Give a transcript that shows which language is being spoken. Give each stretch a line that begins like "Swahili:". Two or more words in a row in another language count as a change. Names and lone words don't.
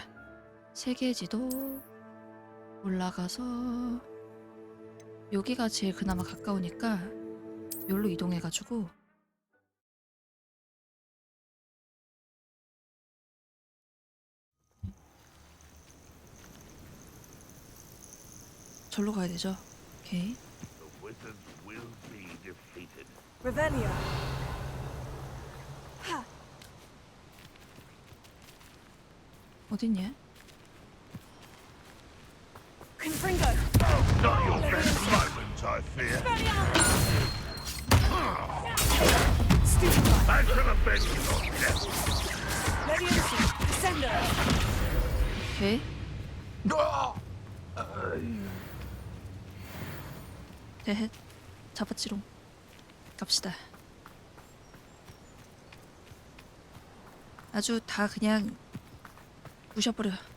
Korean: 세계지도 올라가서 여기가 제일 그나마 가까우니까 여기로 이동해가지고 절로 가야 되죠. 오케이. Revelio. 어딨냐? Confringo.
English: Not your best moment, I fear. I shall avenge your death.
Korean: Leviosa. Ascendo. 오케이. 헤헤. 잡았지롱. 갑시다. 아주 다 그냥 부셔버려.